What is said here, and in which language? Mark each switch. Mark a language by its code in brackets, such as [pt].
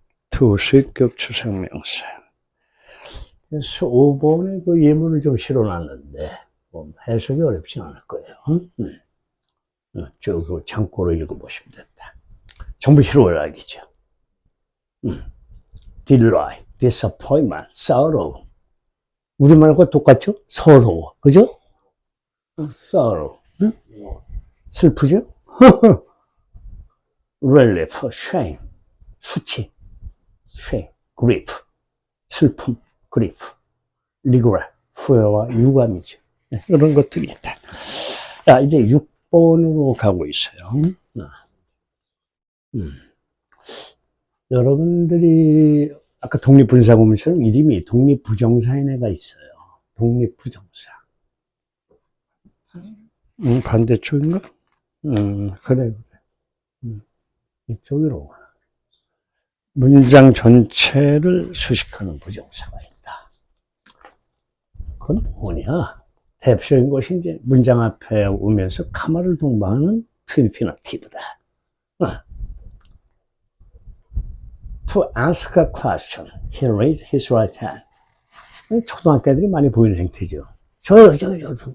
[ko] 투식 겹치성명사. 그래서 5번에 그 예문을 좀 실어놨는데 해석이 어렵지 않을 거예요. 쭉 참고로 읽어보시면 된다. 전부 희로애락이죠. [en] delight, disappointment, sorrow. [ko] 우리말과 똑같죠? 서러워. 그죠? sorrow. 슬프죠? [en] relief, shame. 수치. shame, grief. [ko] 슬픔, grief. regret, 후회와 유감이죠. 이런 것들이 있다. 자, 이제 6번으로 가고 있어요. 여러분들이 아까 독립분사구문처럼 이름이 독립부정사인 애가 있어요. 독립부정사. 반대쪽인가? 그래. 이쪽으로. 문장 전체를 수식하는 부정사가 있다. 그건 뭐냐? 대표적인 것이 이제 문장 앞에 오면서 카마를 동반하는 인피니티브다. [en] To ask a question, he raised his right hand. [ko] 초등학교 애들이 많이 보이는 행태죠. 손 들어.